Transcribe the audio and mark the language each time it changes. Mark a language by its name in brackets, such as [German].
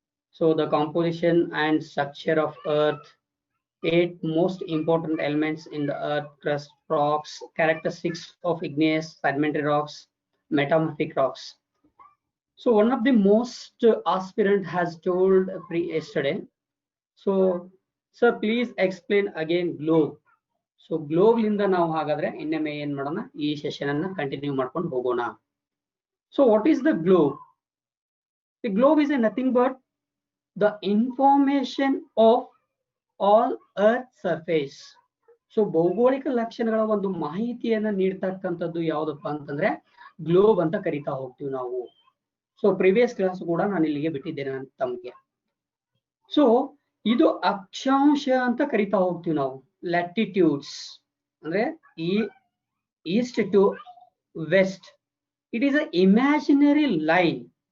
[English] So the composition and structure of Earth, 8 most important elements in the Earth crust, rocks, characteristics of igneous, sedimentary rocks, metamorphic rocks. So one of the most aspirant has told yesterday. So sir, please explain again globe. [Kannada] So globe linda ನಾವು ಹಾಗಾದ್ರೆ ಇನ್ನೊಮ್ಮೆ ಏನು ಮಾಡೋಣ, ಈ session ಅನ್ನು continue ಮಾಡ್ಕೊಂಡು ಹೋಗೋಣ. [English] So what is the globe? The globe is nothing but the information of all earth surface. [Kannada] So ಭೌಗೋಳಿಕ ಲಕ್ಷಣಗಳ ಒಂದು ಮಾಹಿತಿಯನ್ನ ನೀಡತಕ್ಕಂಥದ್ದು ಯಾವುದಪ್ಪ ಅಂತಂದ್ರೆ ಗ್ಲೋಬ್ ಅಂತ ಕರಿತಾ ಹೋಗ್ತೀವಿ ನಾವು. ಸೊ ಪ್ರಿವಿಯಸ್ ಕ್ಲಾಸ್ ಕೂಡ ನಾನು ಇಲ್ಲಿಗೆ ಬಿಟ್ಟಿದ್ದೇನೆ ತಮಗೆ. ಸೊ ಇದು ಅಕ್ಷಾಂಶ ಅಂತ ಕರಿತಾ ಹೋಗ್ತೀವಿ ನಾವು. [English] Latitudes ಅಂದ್ರೆ ಈ east to west, it is a imaginary line.